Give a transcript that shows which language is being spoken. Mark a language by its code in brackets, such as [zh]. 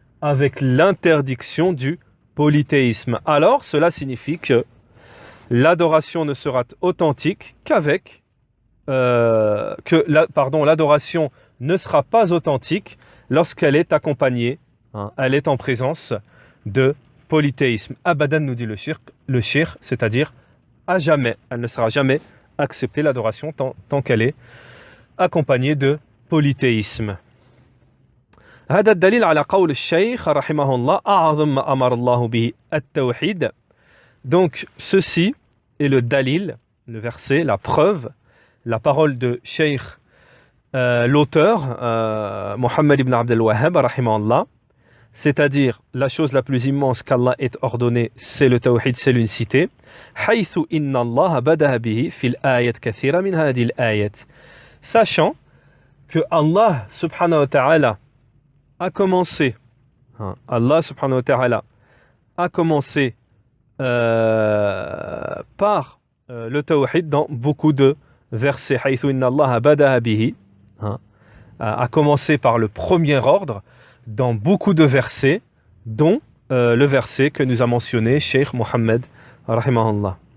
[fr] Avec l'interdiction du polythéisme. Alors, cela signifie que l'adoration ne sera authentique l'adoration ne sera pas authentique lorsqu'elle est accompagnée, elle est en présence de polythéisme. Abadan, nous dit le shirk, c'est-à-dire à jamais. Elle ne sera jamais acceptée, l'adoration, tant qu'elle est accompagnée de polythéisme. [ar] هذا الدليل على قول الشيخ رحمه الله أعظم ما أمر الله به التوحيد. [fr] Donc ceci est le dalil, le verset, la preuve, la parole de Cheikh l'auteur, Mohammed ibn Abd al-Wahhab, rahimahullah, c'est-à-dire la chose la plus immense qu'Allah ait ordonnée, c'est le tawhid, c'est l'unicité. [ar] حيث إن الله بدأ به في الآيات كثيرة من هذه الآيات. [fr] Sachant que Allah subhanahu wa ta'ala a commencé, Allah subhanahu wa ta'ala a commencé par le tawhid dans beaucoup de versets. [ar] حيث إن الله بدأ به, [fr] a commencé par le premier ordre dans beaucoup de versets, dont le verset que nous a mentionné Cheikh Mohammed rahimahullah.